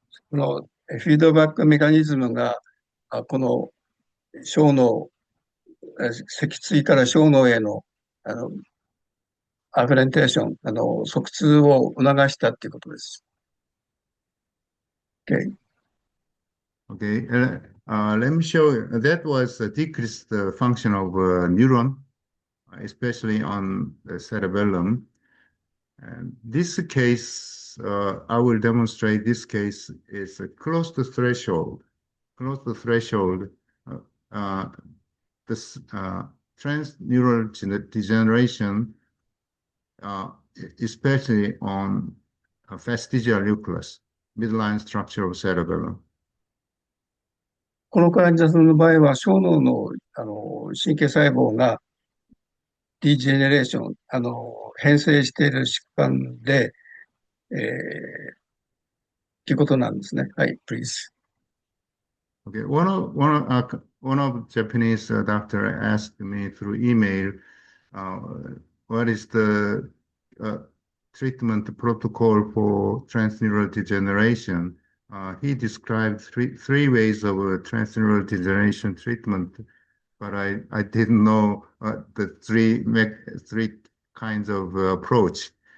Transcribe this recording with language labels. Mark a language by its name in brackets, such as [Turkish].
[Japanese] このフィードバックメカニズムが、この小脳、脊椎から小脳への、アフレンテーション、側通を促したということです。 Okay. [English] Okay. let me show you. That was a decreased function of neuron, especially on the cerebellum. And this case, I will demonstrate this case is close to threshold. Close to threshold, this transneural degeneration, especially on fastigial nucleus, midline structure of cerebellum. [Japanese] この患者さんの場合は、小脳の、神経細胞がディジェネレーション、変性している疾患で、ということなんですね。はい、 please. [English] Okay, one of Japanese doctor asked me through email, what is the treatment protocol for transneural degeneration? He described three ways of transneural degeneration treatment, but I didn't know the three kinds of approach.